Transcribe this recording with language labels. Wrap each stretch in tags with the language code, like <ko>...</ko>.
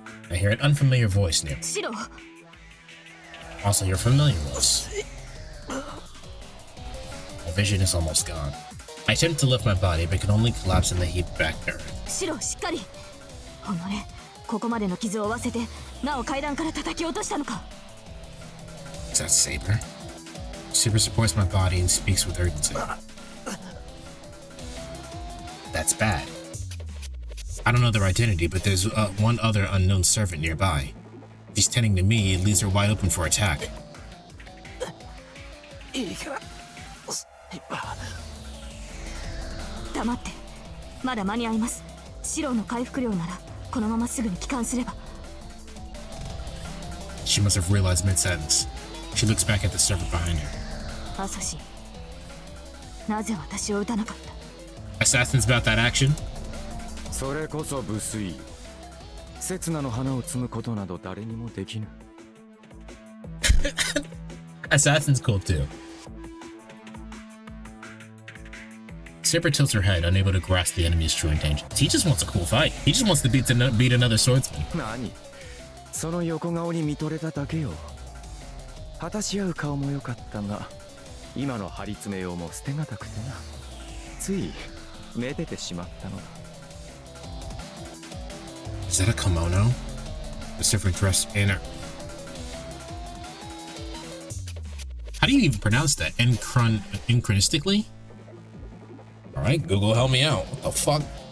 <en>I hear an unfamiliar voice near me. Also hear a familiar voice. My vision is almost gone. I attempt to lift my body, but can only collapse in the heap back to earth.</en> <ja>シロ、しっかり。おのれ、ここまでの傷を負わせて、なお階段から叩き落としたのか。</ja> <en>Is that Saber? Saber supports my body and speaks with urgency. That's bad. I don't know their identity, but there's one other unknown servant nearby. If he's tending to me, it leaves her wide open for attack.</en> <ja>黙って。まだ間に合います。シロの回復量なら、このまますぐに帰還すれば。</ja> <en>She must have realized mid-sentence. She looks back at the servant behind her.</en> <ja>アサシン、なぜ私を撃たなかった？</ja> <en>Assassins about that action?</en> <ja>それこそ無粋。刹那の花を摘むことなど誰にもできぬ。</ja> <en>Assassin's cool too. Saber tilts her head, unable to grasp the enemy's true intentions. He just wants a cool fight. He just wants to beat another swordsman.</en> <ja>何？その横顔に見とれただけよ。果たし合う顔も良かったが、今の張り詰めようも捨てがたくてな。ついめでてしまったのだ。</ja> <en>Is that a kimono? The servant dressed in her. How do you even pronounce that? Synchronistically? Alright, Google, help me out. What the fuck?</en>